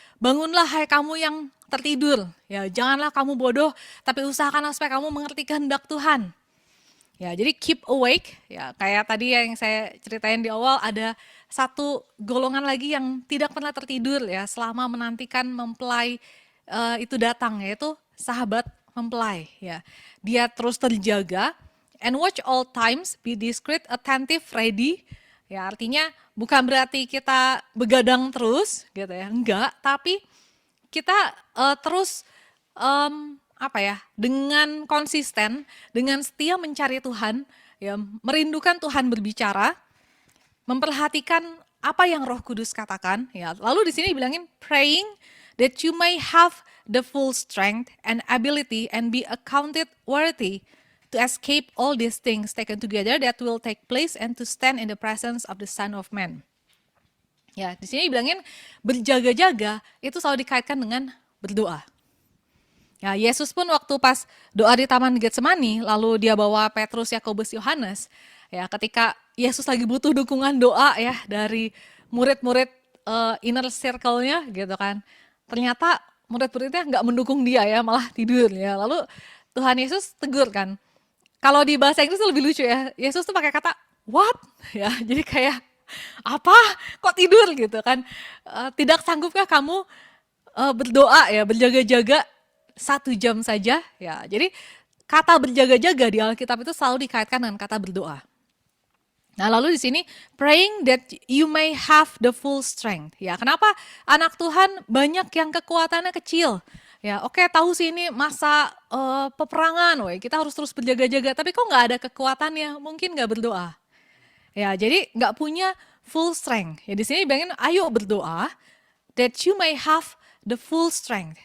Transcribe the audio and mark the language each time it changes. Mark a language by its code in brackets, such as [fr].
[id] Bangunlah hai kamu yang tertidur. Ya, janganlah kamu bodoh, tapi usahakanlah supaya kamu mengerti kehendak Tuhan. Ya, jadi [en] keep awake. [id] Ya, kayak tadi yang saya ceritain di awal, ada satu golongan lagi yang tidak pernah tertidur ya selama menantikan mempelai itu datang, yaitu sahabat mempelai ya. Dia terus terjaga, [en] and watch all times, be discreet, attentive, ready. [id] Ya, artinya bukan berarti kita begadang terus gitu ya, enggak, tapi kita terus apa ya, dengan konsisten, dengan setia mencari Tuhan, ya, merindukan Tuhan berbicara, memperhatikan apa yang Roh Kudus katakan, ya. Lalu di sini bilangin [en] praying that you may have the full strength and ability and be accounted worthy to escape all these things taken together that will take place and to stand in the presence of the Son of Man. [id] Ya, di sini bilangin berjaga-jaga itu selalu dikaitkan dengan berdoa. Ya, Yesus pun waktu pas doa di Taman Getsemani, lalu dia bawa Petrus, Yakobus, Yohanes, ya ketika Yesus lagi butuh dukungan doa ya dari murid-murid inner circle-nya gitu kan. Ternyata murid-muridnya nggak mendukung dia ya, malah tidur ya. Lalu Tuhan Yesus tegur kan. Kalau di bahasa Inggris itu lebih lucu ya. Yesus tuh pakai kata what? Ya, jadi kayak apa? Kok tidur gitu kan? Tidak sanggupkah kamu berdoa ya, berjaga-jaga 1 jam saja ya. Jadi kata berjaga-jaga di Alkitab itu selalu dikaitkan dengan kata berdoa. Nah, lalu di sini [en] praying that you may have the full strength. [id] Ya, kenapa anak Tuhan banyak yang kekuatannya kecil? Ya, oke, tahu sih ini masa peperangan, woy, kita harus terus berjaga-jaga. Tapi kok nggak ada kekuatannya? Mungkin nggak berdoa. Ya, jadi nggak punya full strength. Ya, di sini bilangin, ayo berdoa [en] that you may have the full strength.